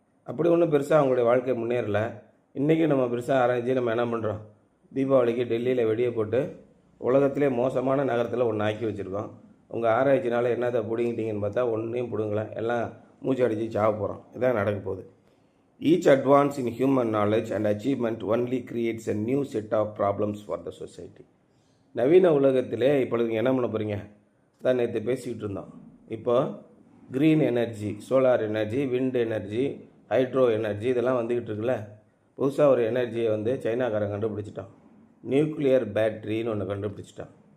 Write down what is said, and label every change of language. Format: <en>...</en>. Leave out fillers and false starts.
<ta>அப்படி ஒன்றும் பெருசாக அவங்களுடைய வாழ்க்கை முன்னேறல. இன்றைக்கி நம்ம பெருசாக ஆராய்ச்சி நம்ம என்ன பண்ணுறோம்? தீபாவளிக்கு டெல்லியில் வெடியை போட்டு உலகத்திலே மோசமான நகரத்தில் ஒன்று ஆக்கி வச்சுருக்கோம். உங்கள் ஆராய்ச்சினால் என்னதை பிடிங்கிட்டீங்கன்னு பார்த்தா ஒன்றையும் பிடுங்கலை, எல்லாம் மூச்சு அடித்து சாவ போகிறோம். இதான் நடக்க போகுது.</ta> <en>Each advance in human knowledge and achievement only creates a new set of problems for the society.</en> <ta>நவீன உலகத்திலே இப்பொழுது என்ன பண்ண போகிறீங்க? தான் நேற்று பேசிக்கிட்டு இருந்தோம். இப்போ green energy, solar energy, wind energy, hydro energy இதெல்லாம் வந்துக்கிட்டு இருக்குல்ல. புதுசாக ஒரு எனர்ஜியை சைனாக்காரன் கண்டுபிடிச்சிட்டான். நியூக்ளியர் பேட்ரின்னு ஒன்று கண்டுபிடிச்சிட்டான்.</ta>